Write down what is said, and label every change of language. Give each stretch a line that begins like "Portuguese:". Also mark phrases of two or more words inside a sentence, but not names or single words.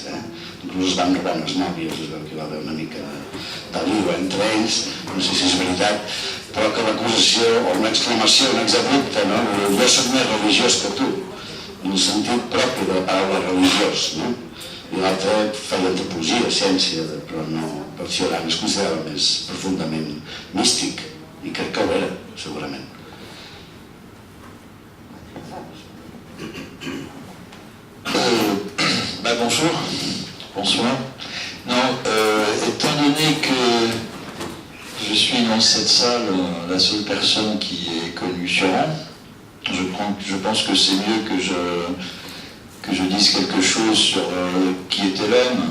Catalan: Inclús es van robar unes nòvies, es veu que hi va haver una mica de lío entre ells, no sé si és veritat, però que l'acusació, o una exclamació, un exabrupte, no? Jo soc més religiós que tu, en el sentit propi de la paraula religiós, no? I l'altre feia antropologia, ciència, però no, per Cioran es considerava més profundament místic, i crec que ho era, segurament.
French: Bonjour. Bonsoir. Non, étant donné que je suis dans cette salle la seule personne qui ait connu Cioran, je pense que c'est mieux que je dise quelque chose sur qui était l'homme.